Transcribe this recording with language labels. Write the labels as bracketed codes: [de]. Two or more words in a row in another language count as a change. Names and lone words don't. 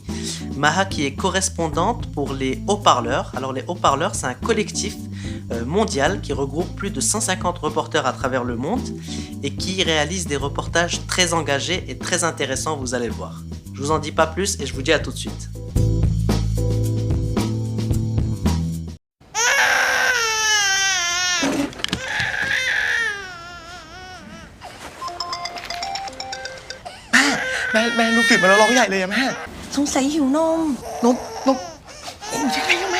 [fr] Maha qui est correspondante pour les haut-parleurs. Alors les haut-parleurs c'est un collectif mondial qui regroupe plus de 150 reporters à travers le monde et qui réalise des reportages très engagés et très intéressants, vous allez le voir. Je vous en dis pas plus et je vous dis à tout de suite. [th] แม่ลูกตื่นมาแล้วร้องใหญ่เลยอะแม่ สงสัยหิวนม นมยังไงอะแม่